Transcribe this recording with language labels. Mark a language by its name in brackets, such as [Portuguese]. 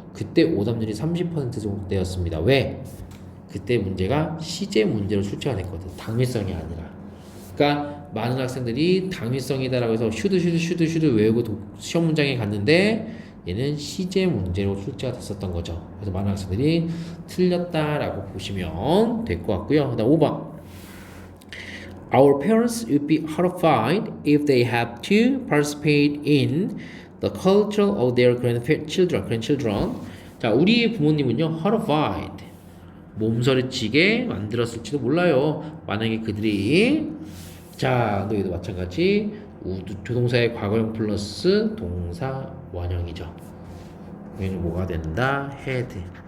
[Korean] 그때 오답률이 30% 정도 되었습니다. 왜? 그때 문제가 시제 문제로 출제가 됐거든. 당위성이 아니라. 그러니까 많은 학생들이 당위성이다라고 해서 슈드 외우고 시험 문장에 갔는데 얘는 시제 문제로 출제가 됐었던 거죠. 그래서 많은 학생들이 틀렸다라고 보시면 될 것 같고요. 그다음 5번. [English] Our parents would be horrified if they have to participate in the culture of their grandchildren. [Korean] 자, 우리의 부모님은요, horrified. 몸서리치게 만들었을지도 몰라요. 만약에 그들이, 자, 너희도 마찬가지, 조동사의 과거형 플러스 동사 원형이죠. 얘는 뭐가 된다? had.